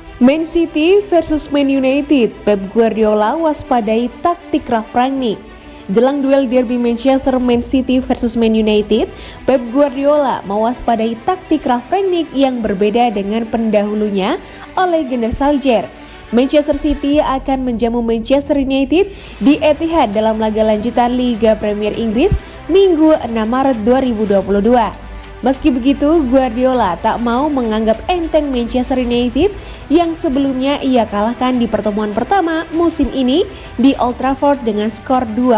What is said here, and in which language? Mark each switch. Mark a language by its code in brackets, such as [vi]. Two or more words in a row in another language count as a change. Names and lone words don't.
[id] Man City versus Man United, Pep Guardiola waspadai taktik Ralf Rangnick. Jelang duel derby Manchester Man City versus Man United, Pep Guardiola mewaspadai taktik Ralf Rangnick yang berbeda dengan pendahulunya oleh Gunnar Solskjaer. Manchester City akan menjamu Manchester United di Etihad dalam laga lanjutan Liga Premier Inggris Minggu 6 Maret 2022. Meski begitu, Guardiola tak mau menganggap enteng Manchester United yang sebelumnya ia kalahkan di pertemuan pertama musim ini di Old Trafford dengan skor 2-0.